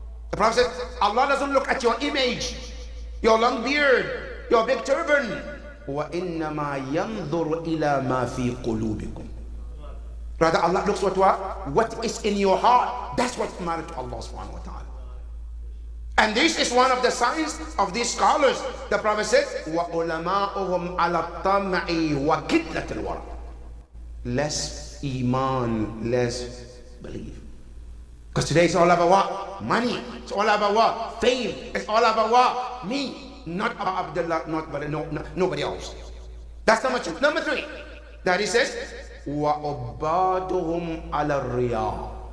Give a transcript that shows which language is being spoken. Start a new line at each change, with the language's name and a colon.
English: The Prophet said, Allah doesn't look at your image, your long beard, your big turban.
Arabic: وَإِنَّمَا يَنْظُرُ إِلَى مَا فِي قُلُوبِكُمْ.
English: Rather, Allah looks at what is in your heart. That's what matters to Allah subhanahu wa ta'ala. And this is one of the signs of these scholars. The Prophet said,
Arabic: وَعُلَمَاؤُهُمْ عَلَى الطَّمْعِ وَكِدْلَةِ الْوَرَى.
English: Less iman, less belief. Because today it's all about what? Money. It's all about what? Fame. It's all about what? Me. Not about Abdullah, nobody else. That's number 2. Number 3, that he says,
Arabic: وَعُبَّادُهُمْ عَلَى الرِّيَاءِ.